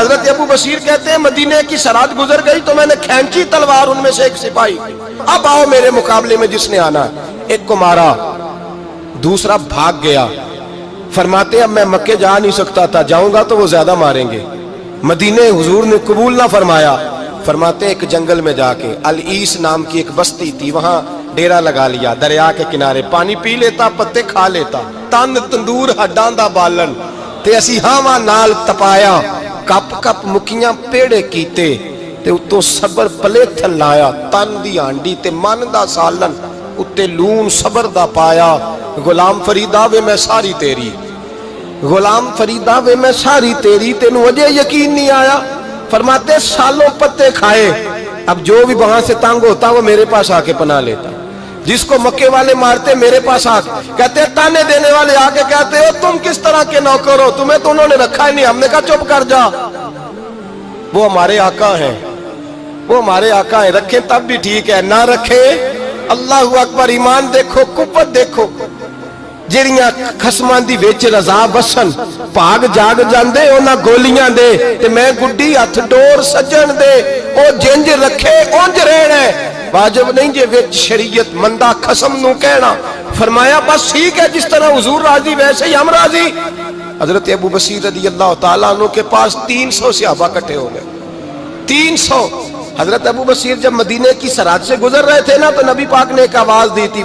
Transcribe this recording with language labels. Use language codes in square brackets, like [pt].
[ur] حضرت ابو بصیر کہتے ہیں مدینے کی سرحد گزر گئی تو میں نے کھینچی تلوار, ان میں سے ایک سپاہی اب آؤ میرے مقابلے میں جس نے آنا. ایک کو مارا, دوسرا بھاگ گیا. فرماتے اب میں مکے جا نہیں سکتا تھا, جاؤں گا تو وہ زیادہ ماریں گے. مدینے حضور نے قبول نہ فرمایا. فرماتے ایک جنگل میں جا کے العیس نام کی ایک بستی تھی, وہاں ڈیرا لگا لیا, دریا کے کنارے, پانی پی لیتا, پتے کھا لیتا, [pa] تن تندور ہڈاں دا بالن تے اسی ہاواں نال تپایا, کپ کپ مکیاں پیڑے کیتے تے اتوں صبر پلے تھل لایا, تن دی ہانڈی تے من دا سالن اتے لون صبر دا پایا. غلام فریدا وے میں ساری تیری, غلام فریدا وے میں ساری تیری, تینوں اجے یقین نہیں آیا. [ur] فرماتے سالوں پتے کھائے, اب جو بھی وہاں سے تنگ ہوتا وہ میرے پاس آ کے پناہ لیتا. جس کو مکے والے مارتے میرے پاس آ کہتے تانے دینے والے آ کے کہتے ہو تم کس طرح کے نوکر ہو, تمہیں تو انہوں نے رکھا ہی نہیں. ہم نے کہا چپ کر جا, وہ ہمارے آقا ہیں, وہ ہمارے آقا ہیں, رکھیں تب بھی ٹھیک ہے, نہ رکھیں اللہ اکبر. ایمان دیکھو, قوت دیکھو. [pa] جڑیاں خصماں دی وچ رضا بسن بھاگ جاگ جاندے انہاں گولیاں دے تے میں گڈی ہتھ ڈور سجن دے, او جنج رکھے اونج رہنا ہے. واجب نہیں جے وچ شریعت مندہ خصم نو کہنا. [ur] فرمایا بس ٹھیک ہے, جس طرح حضور راضی ویسے ہی ہم راضی. حضرت ابو بصیر رضی اللہ تعالیٰ عنہ کے پاس 300 صحابہ کٹھے ہو گئے, 300. حضرت ابو بصیر جب مدینے کی سرحد سے گزر رہے تھے نا تو نبی پاک نے ایک آواز دی تھی.